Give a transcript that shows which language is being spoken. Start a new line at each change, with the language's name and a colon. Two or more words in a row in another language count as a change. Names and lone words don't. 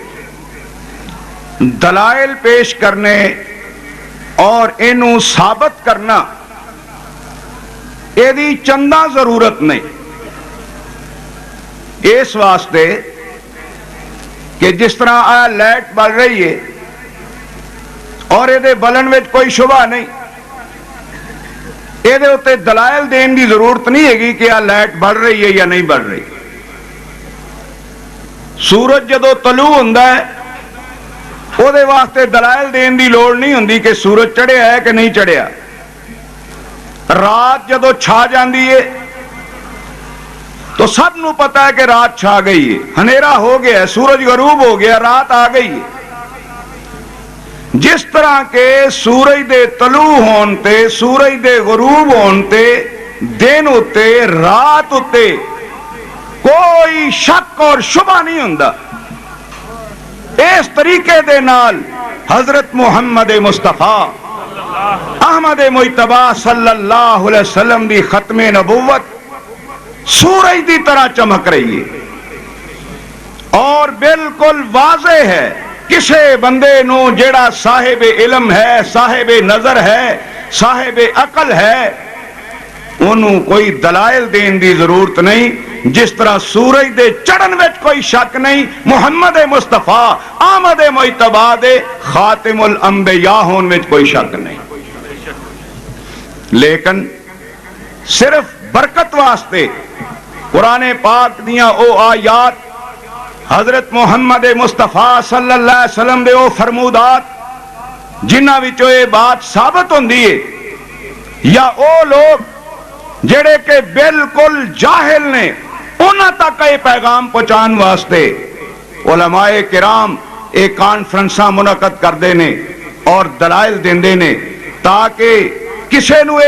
Punjabi: دلائل پیش کرنے اور انہوں ثابت کرنا یہ دی چندہ ضرورت نہیں، اس واسطے کہ جس طرح آیا لائٹ بل رہی ہے اور یہ بلن میں کوئی شبہ نہیں، یہ اتے دلائل دین دی ضرورت نہیں ہے گی کہ آ لائٹ بڑھ رہی ہے یا نہیں بڑھ رہی۔ سورج جدو طلوع ہوندا ہے وہ دے واسطے دلائل دین دی لوڑ نہیں ہوندی کہ سورج چڑھیا ہے کہ نہیں چڑھیا۔ رات جدو چھا جاندی ہے تو سب نو پتا ہے کہ رات چھا گئی ہے، ہنیرا ہو گیا ہے، سورج غروب ہو گیا، رات آ گئی ہے۔ جس طرح کے سورج دے طلوع ہونتے سورج دے غروب ہونتے دن ہوتے رات ہوتے کوئی شک اور شبہ نہیں ہوندا، اس طریقے دے نال حضرت محمد مصطفیٰ احمد مجتبی صلی اللہ علیہ وسلم دی ختم نبوت سورج دی طرح چمک رہی ہے اور بالکل واضح ہے۔ کسے بندے نو جیڑا صاحب علم ہے، صاحب نظر ہے، صاحب عقل ہے، انہوں کوئی دلائل دین دی ضرورت نہیں۔ جس طرح سورج دے چڑھن وچ کوئی شک نہیں، محمد مصطفیٰ آمد مجتبی دے خاتم الانبیاء ہون وچ کوئی شک نہیں۔ لیکن صرف برکت واسطے قرآن پاک دیاں او آیات، حضرت محمد مصطفیٰ صلی اللہ علیہ وسلم دے او فرمودات جنہ وچوں یہ بات ثابت ہوندی ہے، یا او لوگ جڑے کہ بالکل جاہل نے انہاں تک یہ پیغام پہنچان واسطے علماء کرام ایک کانفرنساں منعقد کردے نے اور دلائل دیندے نے تاکہ کسے نو